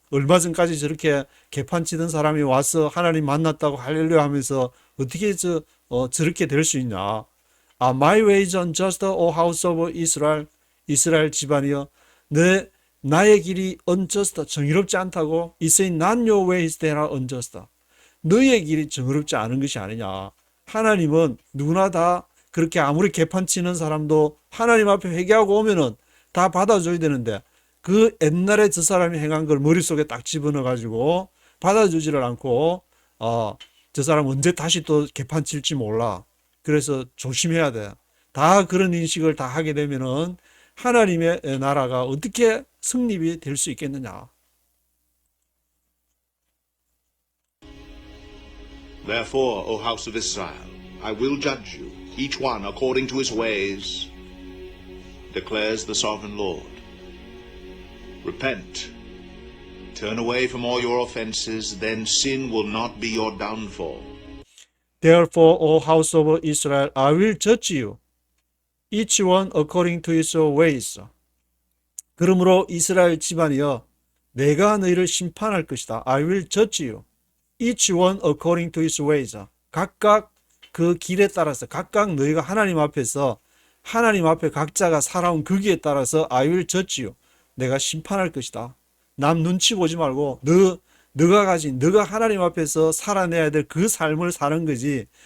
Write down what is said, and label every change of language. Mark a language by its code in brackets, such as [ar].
[ko] 얼마 전까지 저렇게 개판치던 사람이 와서 하나님 만났다고 할렐루야 하면서 어떻게 저렇게 될 수 있냐. [en] My ways unjust, O house of Israel. [ko] 이스라엘 집안이여, 나의 길이 unjust, 정의롭지 않다고. [en] It is not your ways that are unjust. [ko] 너의 길이 정의롭지 않은 것이 아니냐. 하나님은 누구나 다 그렇게 아무리 개판치는 사람도 하나님 앞에 회개하고 오면은 다 받아줘야 되는데, 그 옛날에 저 사람이 행한 걸 머릿속에 딱 집어넣어가지고 받아주지를 않고 저 사람 언제 다시 또 개판 칠지 몰라. 그래서 조심해야 돼. 다 그런 인식을 다 하게 되면은 하나님의 나라가 어떻게 성립이 될 수 있겠느냐. [en] Therefore, O house of Israel, I will judge you, each one according to his ways, declares the sovereign Lord. Repent, turn away from all your offenses, then sin will not be your downfall. Therefore, O house of Israel, I will judge you, each one according to his ways. [ko] 그러므로 이스라엘 집안이여, 내가 너희를 심판할 것이다. [en] I will judge you, each one according to his ways. [ko] 각각 그 길에 따라서, 각각 너희가 하나님 앞에서, 하나님 앞에 각자가 살아온 그 길에 따라서 [en] I will judge you, [ko] 내가 심판할 것이다. 남 눈치 보지 말고 너가 가진, 너가 하나님 앞에서 살아내야 될 그 삶을 사는 거지.